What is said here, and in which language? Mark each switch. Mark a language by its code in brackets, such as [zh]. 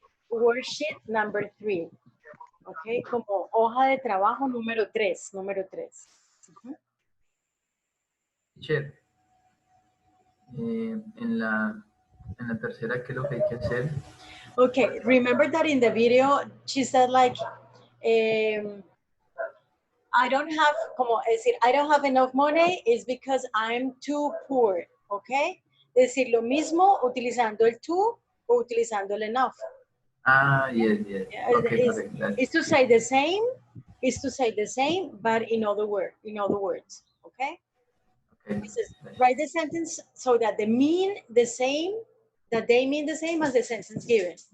[en] Worksheet number 3. [es] Ok, como hoja de trabajo número 3, número 3. [en] Teacher, [es] en la tercera, ¿qué es lo que hay que hacer? [en] Okay, remember that in the video she said like, I don't have, [es] como decir, [en] I don't have enough money is because I'm too poor, okay? [es] Decir lo mismo utilizando el too o utilizando el enough. [en] Ah, yes, yes. Okay, perfect. Is to say the same, is to say the same, but in other words, okay? Okay. It says, write the sentence so that they mean the same as the sentence given.